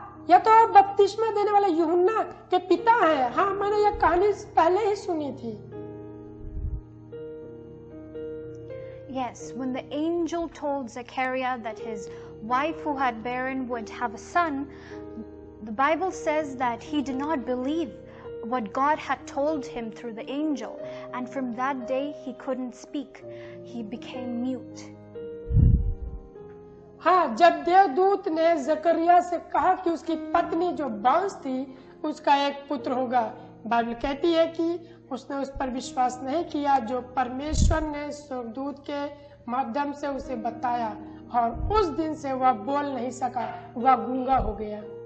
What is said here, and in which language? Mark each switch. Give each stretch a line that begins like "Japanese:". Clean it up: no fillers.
Hindi: यह तो बपतिस्मा देने वाले यूहन्ना के पिता हैं। हाँ, मैंने यह कहानी पहले ही सुनी थी।
English: Yes, when the angel told Zechariah that his wife who had barren would have a son, the Bible says that he did not believe what God had told him through the angel, and from that day he couldn't speak. He became mute.
Hindi: हाँ, जब देवदूत ने जकरिया से कहा कि उसकी पत्नी जो बांस थी उसका एक पुत्र होगा, बाइबल कहती है कि उसने उस पर विश्वास नहीं किया जो परमेश्वर ने स्वर्गदूत के माध्यम से उसे बताया, और उस दिन से वह बोल नहीं सका, वह गूंगा हो गया।